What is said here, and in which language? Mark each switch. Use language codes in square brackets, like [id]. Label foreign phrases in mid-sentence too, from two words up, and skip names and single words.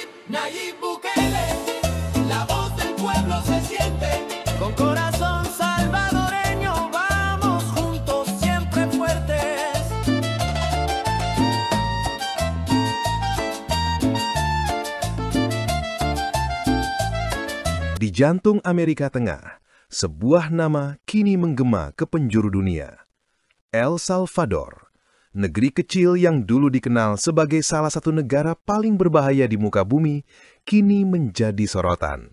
[es] Nayib Bukele, la voz del pueblo se siente. Con corazón salvadoreño vamos juntos siempre fuertes. [id] Di jantung Amerika Tengah, sebuah nama kini menggema ke penjuru dunia. El Salvador, negeri kecil yang dulu dikenal sebagai salah satu negara paling berbahaya di muka bumi, kini menjadi sorotan.